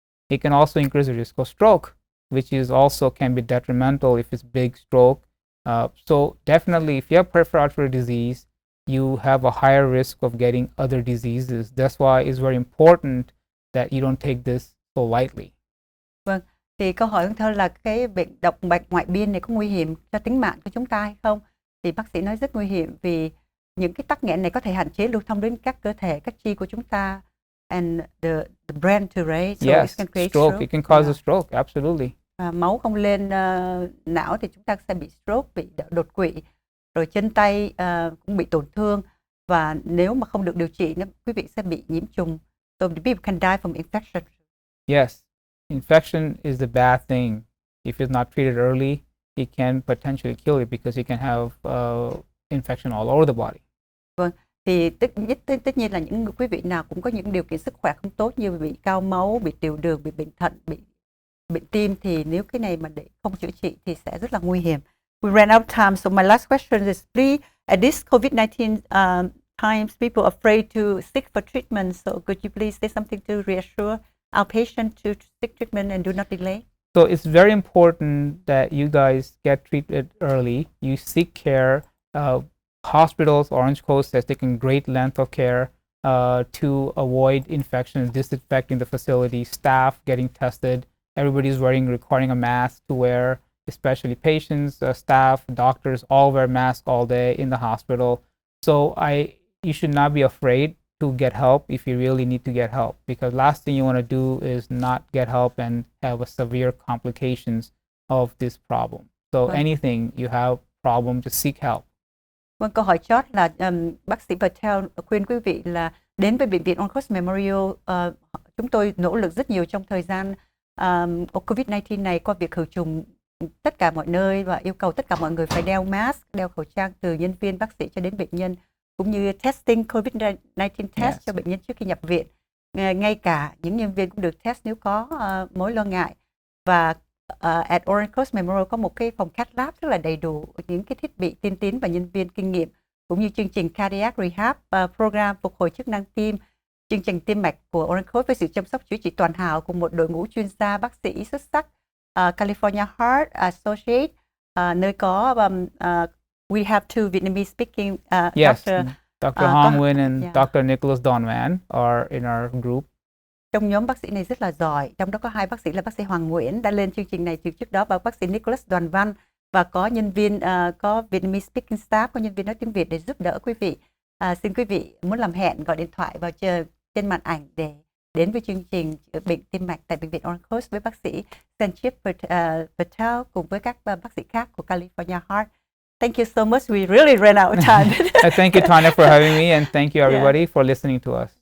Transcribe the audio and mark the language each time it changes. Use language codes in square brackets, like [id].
[en] It can also increase the risk of stroke, which is also can be detrimental if it's big stroke. So definitely, if you have peripheral artery disease, you have a higher risk of getting other diseases. That's why it's very important that you don't take this so lightly. [vi] Vâng, thì câu hỏi của thơ là cái bệnh động mạch ngoại biên này có nguy hiểm cho tính mạng của chúng ta hay không? Thì bác sĩ nói rất nguy hiểm vì những cái tắc nghẽn này có thể hạn chế lưu thông đến các cơ thể, các chi của chúng ta, [en] and the brain too, right? So Yes, it can create stroke. It can cause a stroke, absolutely. [vi] Máu không lên não thì chúng ta sẽ bị stroke, bị đột quỵ, rồi chân tay cũng bị tổn thương, và nếu mà không được điều trị, quý vị sẽ bị nhiễm trùng. [en] So people can die from infection. Yes, infection is the bad thing. If it's not treated early, it can potentially kill you because you can have infection all over the body. [vi] Vâng, thì tất nhiên là những quý vị nào cũng có những điều kiện sức khỏe không tốt như bị cao máu, bị tiểu đường, bị bệnh thận, bị bệnh tim thì nếu cái này mà để không chữa trị thì sẽ rất là nguy hiểm. [en] We ran out of time, so my last question is, please, at this COVID-19 times, people are afraid to seek for treatment. So could you please say something to reassure our patient to seek treatment and do not delay? So it's very important that you guys get treated early. You seek care. Hospitals, Orange Coast has taken great length of care to avoid infections, disinfecting the facility, staff getting tested. Everybody's requiring a mask to wear, especially patients, staff, doctors, all wear masks all day in the hospital. So you should not be afraid to get help if you really need to get help, because last thing you want to do is not get help and have a severe complications of this problem. So anything you have problem, just seek help. [vi] Vâng, câu hỏi chót là bác sĩ Patel khuyên quý vị là đến với bệnh viện Orange Coast Memorial. Chúng tôi nỗ lực rất nhiều trong thời gian COVID-19 này qua việc khử trùng tất cả mọi nơi và yêu cầu tất cả mọi người phải đeo mask, đeo khẩu trang, từ nhân viên, bác sĩ cho đến bệnh nhân, cũng như testing COVID-19 test cho bệnh nhân trước khi nhập viện. Ngay cả những nhân viên cũng được test nếu có mối lo ngại. Và at Orange Coast Memorial có một cái phòng cath lab rất là đầy đủ những cái thiết bị tiên tiến và nhân viên kinh nghiệm, cũng như chương trình cardiac rehab, program phục hồi chức năng tim, chương trình tim mạch của Orange Coast với sự chăm sóc chữa trị toàn hảo cùng một đội ngũ chuyên gia bác sĩ xuất sắc. [en] California Heart Associate, [vi] nơi có [en] we have two Vietnamese speaking Dr. Hong Nguyen and Dr. Nicholas Donvan are in our group. [vi] Trong nhóm bác sĩ này rất là giỏi, trong đó có hai bác sĩ là bác sĩ Hoàng Nguyễn đã lên chương trình này từ trước đó, và bác sĩ Nicholas Đoàn Văn, và có nhân viên có [en] Vietnamese speaking staff, [vi] có nhân viên nói tiếng Việt để giúp đỡ quý vị. Xin quý vị muốn làm hẹn gọi điện thoại vào trên màn ảnh để đến với chương trình chữa bệnh tim mạch tại bệnh viện Orange Coast với bác sĩ Sanjiv Patel cùng với các bác sĩ khác của California Heart. [en] Thank you so much. We really ran out of time. Thank you, Tanya, for having me, and thank you everybody for listening to us.